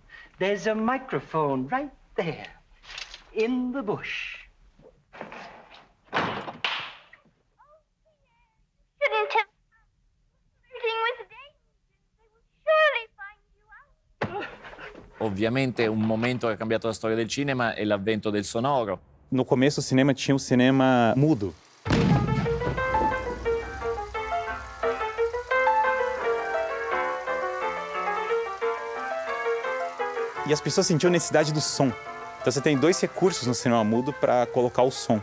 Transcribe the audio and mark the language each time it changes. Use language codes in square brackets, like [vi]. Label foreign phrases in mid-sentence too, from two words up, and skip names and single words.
[en] There's a microphone right there, in the bush. Shouldn't have flirting with Daisy. They will surely find you out. [it] Ovviamente un momento che ha cambiato la storia del cinema è l'avvento del sonoro. [pt] No começo o cinema tinha um cinema mudo. E as pessoas sentiam necessidade do som. Então você tem dois recursos no cinema mudo para colocar o som.